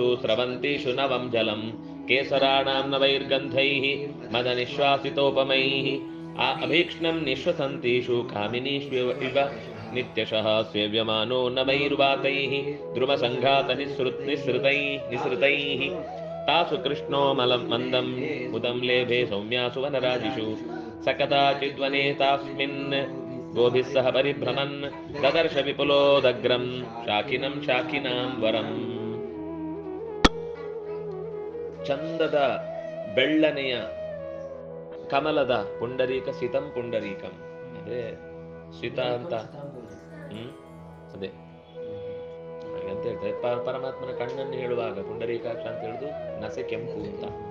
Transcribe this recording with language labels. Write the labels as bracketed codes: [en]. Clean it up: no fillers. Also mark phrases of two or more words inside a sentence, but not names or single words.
[sa] ಸ್ರವಂತೀಷು ನವಂ ಜಲಂ ಕೇಸರಾಣಾಂ ನವೈರ್ಗಂಧೈಃ ಮದನಿಶ್ವಾಸಿತೋಪಮೈಃ ಅಭೀಕ್ಷ್ಣಂ ನಿಶ್ವಸಂತೀಷು ಕಾಮಿನೀಷ್ವಿವ ನಿತ್ಯಶಃ ಸೇವ್ಯಮಾನೋ ನವೈರ್ವಾತೈಃ ಧ್ರುವಸಂಘಾತ ನಿಸೃತೈಃ ತಾಸು ಕೃಷ್ಣೋ ಮಂದಂ ಮುದಂ ಲೇಭೆ ಸೌಮ್ಯಾಸು ವನರಾಜಿಷು ಸಕದಾಚಿದ್ವನೆ ತಾಸ್ಮಿನ್ ಗೋಭಿಃ ಸಹ ಪರಿಭ್ರಮನ್ ದದರ್ಶ ವಿಪುಲೋದಗ್ರಂ ಶಾಖಿನಂ ಶಾಖಿನಾಂ ವರಂ. [kn] ಚಂದದ ಬೆಳ್ಳನೆಯ ಕಮಲದ [sa] ಪುಂಡರೀಕ ಸಿತಂ ಪುಂಡರೀಕಂ [kn] ಅಂದ್ರೆ ಸಿತ ಅಂತ ಅದೇ ಅಂತ ಹೇಳ್ತಾರೆ. ಪರಮಾತ್ಮನ ಕಣ್ಣನ್ನು ಹೇಳುವಾಗ ಪುಂಡರೀಕಾಕ್ಷ ಅಂತ ಹೇಳುದು ನಸೆ ಕೆಂಪು ಅಂತ.